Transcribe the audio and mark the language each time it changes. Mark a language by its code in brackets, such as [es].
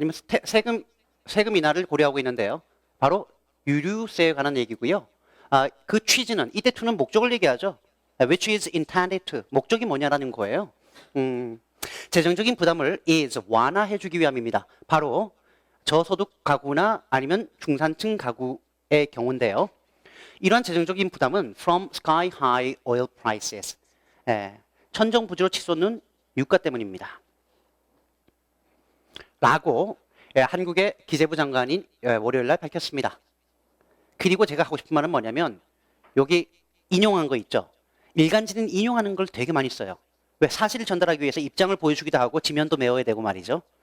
[ko] 아니면 세금 인하를 고려하고 있는데요. 바로 유류세에 관한 얘기고요. 그 취지는 이때 to는 목적을 얘기하죠. [en] Which is intended to. [ko] 목적이 뭐냐라는 거예요. 재정적인 부담을 is 완화해주기 위함입니다. 바로 저소득 가구나 아니면 중산층 가구의 경우인데요. 이러한 재정적인 부담은 [en] from sky high oil prices. [ko] 천정부지로 치솟는 유가 때문입니다. 라고 한국의 기재부 장관인 월요일 날 밝혔습니다. 그리고 제가 하고 싶은 말은 뭐냐면 여기 인용한 거 있죠. 일간지는 인용하는 걸 되게 많이 써요. 왜? 사실을 전달하기 위해서 입장을 보여주기도 하고 지면도 메워야 되고 말이죠.